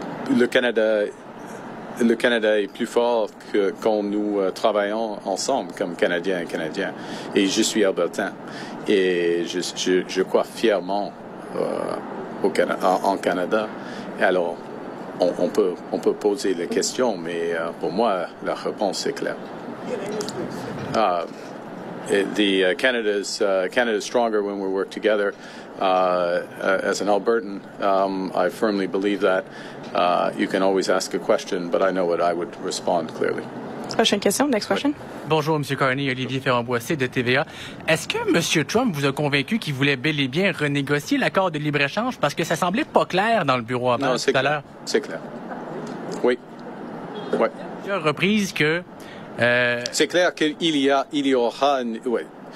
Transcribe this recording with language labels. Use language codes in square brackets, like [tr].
[fr] Le Canada est plus fort que quand nous travaillons ensemble comme Canadiens et Canadiens. Et je suis albertain. Et je crois fièrement en Canada. Alors, on peut poser les questions, mais pour moi, la réponse est claire. [en] Canada's stronger when we work together. As an Albertan, I firmly believe that. You can always ask a question, but I know what I would respond clearly. [fr] Prochaine question. [en] Next question. [fr] Bonjour, M. Carney, Olivier Ferrand-Boissé de TVA. Est-ce que M. Trump vous a convaincu qu'il voulait bel et bien renégocier l'accord de libre-échange? Parce que ça semblait pas clair dans le bureau à tout à l'heure. C'est clair. Oui. Ouais. Plusieurs reprises que... C'est clair qu'il y aura... Ouais.